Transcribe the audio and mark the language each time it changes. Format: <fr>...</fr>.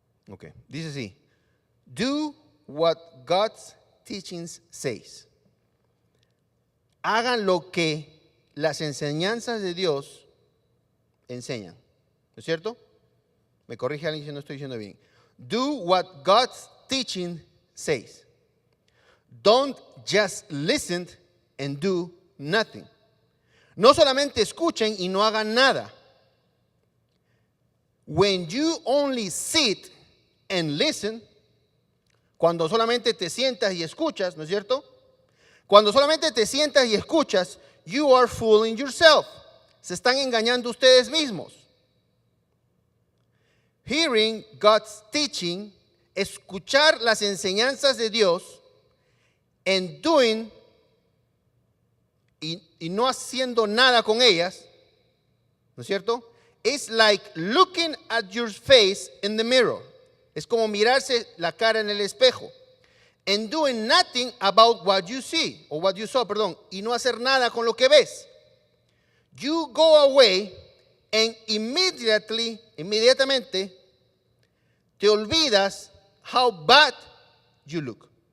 <en>Ok.</en> <es>Dice así.</es> <en>Do what God's teachings says.</en> <es>hagan lo que las enseñanzas de Dios enseñan. ¿No es cierto? Me corrige alguien si no estoy diciendo bien.</es> <en>Do what God's teaching says. Don't just listen and do nothing.</en> <es>No solamente escuchen y no hagan nada.</es> <en>When you only sit and listen,</en> <es>cuando solamente te sientas y escuchas, ¿no es cierto? Cuando solamente te sientas y escuchas,</es> <en>you are fooling yourself.</en> <es>Se están engañando ustedes mismos.</es> <en>Hearing God's teaching,</en> <es>escuchar las enseñanzas de Dios,</es> <en>and doing,</en> <es>y no haciendo nada con ellas, ¿no es cierto?</es> <en>It's like looking at your face in the mirror.</en> <es>Es como mirarse la cara en el espejo.</es> <en>And doing nothing about what you see, o what you saw,</en> <es>perdón, y no hacer nada con lo que ves.</es> <en>You go away and</en> <es>inmediatamente te olvidas</es> <en>how bad you look.</en>